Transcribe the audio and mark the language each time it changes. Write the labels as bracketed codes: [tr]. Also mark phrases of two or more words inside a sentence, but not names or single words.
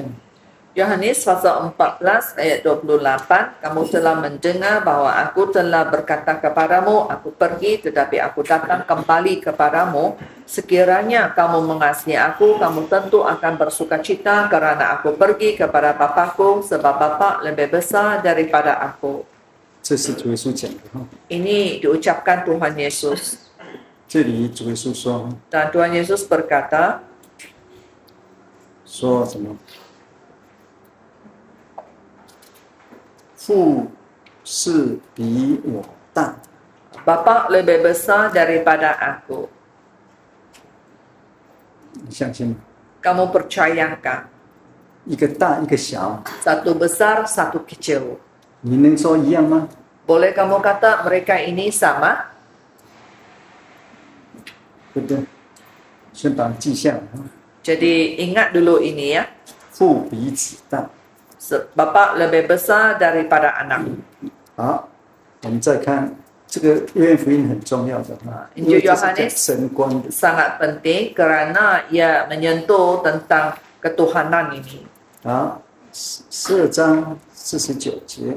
[id] Yohanes pasal 14 ayat 28, kamu telah mendengar bahwa aku telah berkata kepadamu, aku pergi tetapi aku datang kembali kepadamu. Sekiranya kamu mengasihi aku, kamu tentu akan bersukacita karena aku pergi kepada Bapa-Ku, sebab Bapa lebih besar daripada aku. [zh] 这是主耶稣讲的哈。 [ms] Ini diucapkan Tuhan Yesus. [zh] 这里主耶稣说 [ms] Dan Tuhan Yesus berkata, [zh] 说什么？父是比我大， [ms] Bapa lebih besar daripada aku. [zh] 你相信吗？ [ms] Kamu percayakah? [zh] 一个大，一个小， [ms] Satu besar, satu kecil. [zh] 你能说一样吗？ [ms] Boleh kamu kata mereka ini sama? [zh] 对不对？先把它记下来哈。 [ms] Jadi ingat dulu ini ya. [zh] 父比子大。 [ms] Bapa lebih besar daripada anak. [zh] 好，我们再看这个约翰福音很重要的哈，因为这是讲神观的。 [ms] Sangat penting kerana ia menyentuh tentang ketuhanan ini. [zh] 好，12章49节。